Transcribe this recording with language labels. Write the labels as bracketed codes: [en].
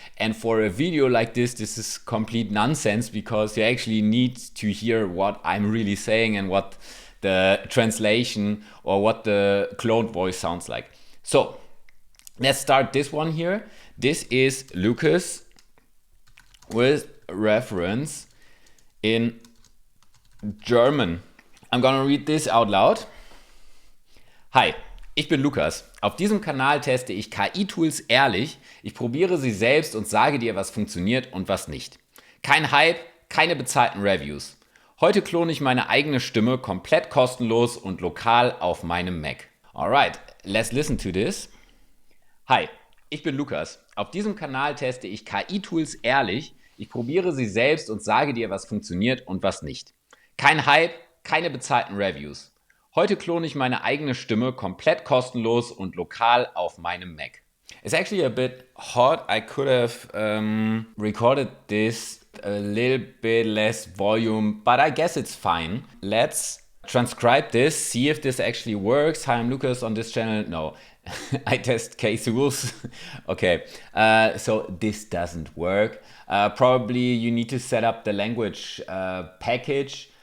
[en] And for a video like this is complete nonsense, because you actually need to hear what I'm really saying and what the translation or what the cloned voice sounds like. So let's start this one here. This is Lucas with reference in German. I'm gonna read this out loud. [de] Hi, ich bin Lukas. Auf diesem Kanal teste ich KI-Tools ehrlich. Ich probiere sie selbst und sage dir, was funktioniert und was nicht. Kein Hype, keine bezahlten Reviews. Heute klone ich meine eigene Stimme komplett kostenlos und lokal auf meinem Mac. [en] Alright, let's listen to this. [de] Hi, ich bin Lukas. Auf diesem Kanal teste ich KI-Tools ehrlich. Ich probiere sie selbst und sage dir, was funktioniert und was nicht. Kein Hype, keine bezahlten Reviews. Heute klone ich meine eigene Stimme komplett kostenlos und lokal auf meinem Mac. [en] It's actually a bit hot. I could have recorded this a little bit less volume, but I guess it's fine. Let's transcribe this, see if this actually works. Hi, I'm Lucas on this channel. No, I test K-tools. Okay, so this doesn't work. Probably you need to set up the language package.